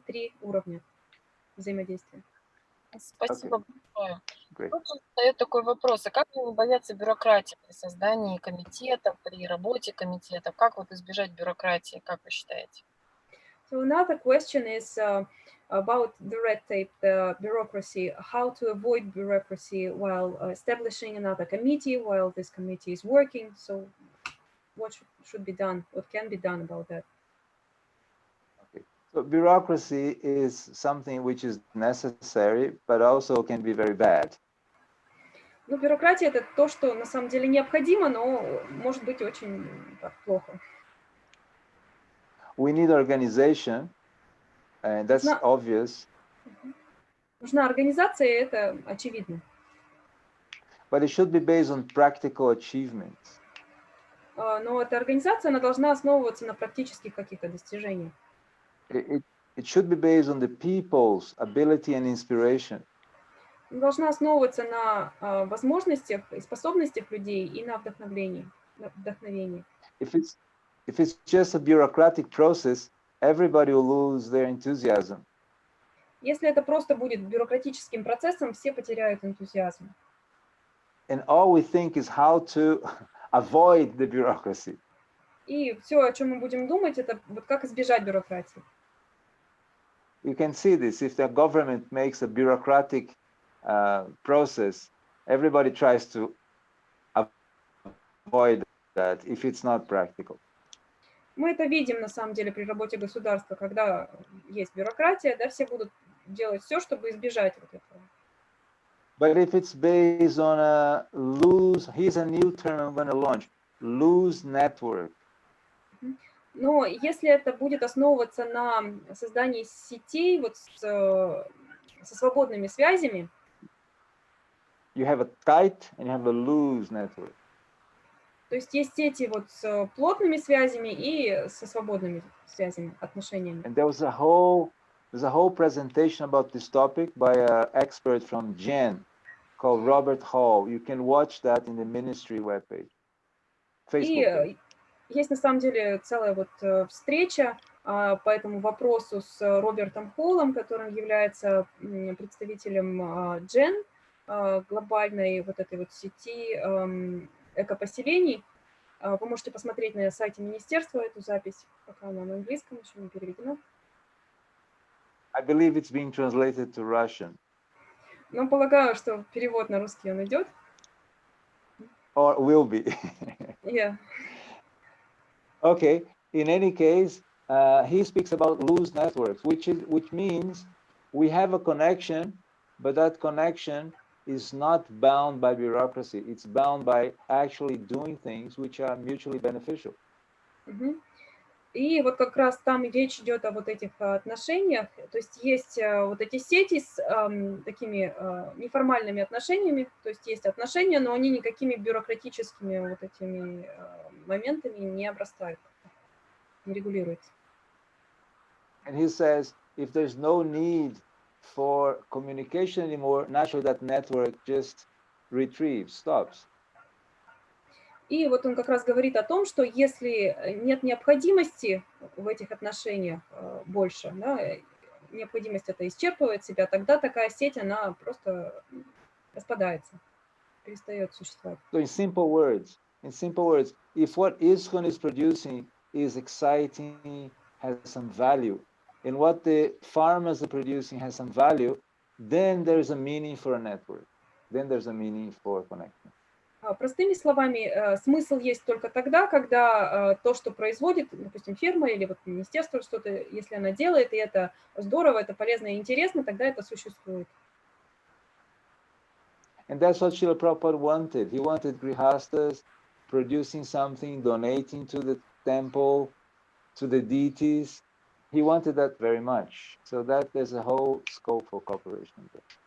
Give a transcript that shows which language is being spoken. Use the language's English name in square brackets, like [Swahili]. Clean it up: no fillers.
[Russian] Три уровня взаимодействия. Спасибо большое. Тут задает такой вопрос: а как не бояться бюрократии при создании комитета, при работе комитета? Как вот избежать бюрократии, как вы считаете? [English] So another question is, about the red tape, the bureaucracy, how to avoid bureaucracy while establishing another committee, while this committee is working. So what should be done, what can be done about that? Okay. So bureaucracy is something which is necessary, but also can be very bad. [Russian] Ну, бюрократия – это то, что на самом деле необходимо, но может быть очень так, плохо. [English] We need organization, and that's obvious. [Russian] Нужна организация, и это очевидно. [English] But it should be based on practical achievements. [Russian] Но эта организация, она должна основываться на практических каких-то достижениях. [English] It should be based on the people's ability and inspiration. [Russian] Должна основываться на возможностях и способностях людей и на вдохновении. [English] If it's just a bureaucratic process, everybody will lose their enthusiasm. [Russian] Если это просто будет бюрократическим процессом, все потеряют энтузиазм. [English] And all we think is how to avoid the bureaucracy. [Russian] И все, о чем мы будем думать, это вот как избежать бюрократии. [English] You can see this. If the government makes a bureaucratic process, everybody tries to avoid that if it's not practical. [Russian] Мы это видим на самом деле при работе государства, когда есть бюрократия, да, все будут делать все, чтобы избежать вот этого. [English] But if it's based on a loose, here's a new term I'm going to launch, loose network. [Russian] Но если это будет основываться на создании сетей вот со свободными связями, [English] You have a tight and you have a loose network. [Russian] то есть есть сети вот с плотными связями и со свободными связями, отношениями. [English] And there's a whole presentation about this topic by an expert from Jen called Robert Hall. You can watch that in the ministry webpage. Facebook. [Russian] И есть на самом деле целая вот встреча по этому вопросу с Робертом Холлом, которым является представителем Джен, глобальной вот этой вот сети экопоселений. Вы можете посмотреть на сайте министерства эту запись, пока она на английском еще не переведена. [English] I believe it's being translated to Russian. [Russian] Но полагаю, что перевод на русский он идет. [English] Or will be. Yeah. Okay. In any case, he speaks about loose networks, which means we have a connection, but that connection is not bound by bureaucracy. It's bound by actually doing things which are mutually beneficial. [Russian] И вот как раз там речь идет о вот этих отношениях, то есть есть вот эти сети с такими неформальными отношениями, то есть есть отношения, но они никакими бюрократическими вот этими моментами не обрастают, не регулируются. [English] And he says, if there's no need for communication anymore, naturally that network just retrieves, stops. [Russian] И вот он как раз говорит о том, что если нет необходимости в этих отношениях больше, да, необходимость это исчерпывает себя, тогда такая сеть, она просто распадается, перестает существовать. [English] So in simple words, if what ИСККОН is producing is exciting, has some value, and what the farmers are producing has some value, then there's a meaning for a network. Then there's a meaning for connection. [Russian] Простыми словами, смысл есть только тогда, когда то, что производит, допустим, ферма или вот министерство что-то, если она делает, и это здорово, это полезно и интересно, тогда это существует. [English] And that's what Srila Prabhupada wanted. He wanted grihastas producing something, donating to the temple, to the deities. He wanted that very much. So that there's a whole scope for cooperation there.